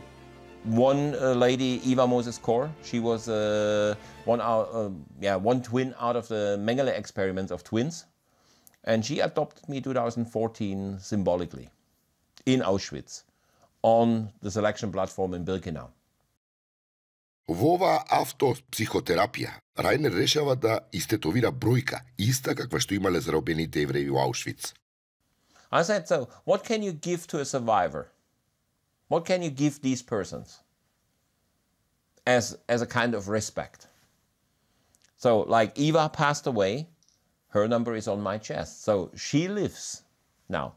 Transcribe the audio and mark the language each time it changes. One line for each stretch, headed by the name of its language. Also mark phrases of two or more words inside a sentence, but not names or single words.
English: So one lady, Eva Moses Kor, she was one twin out of the Mengele experiments of twins. And she adopted me 2014 symbolically in Auschwitz on the selection platform in Birkenau.
Macedonian: Во оваа автопсихотерапија, Рајнер решава да истетовира бројка, иста каква што имале заробените евреи во Аушвиц.
English: I said, so what can you give to a survivor? What can you give these persons as a kind of respect? So, like Eva passed away, her number is on my chest. So she lives now.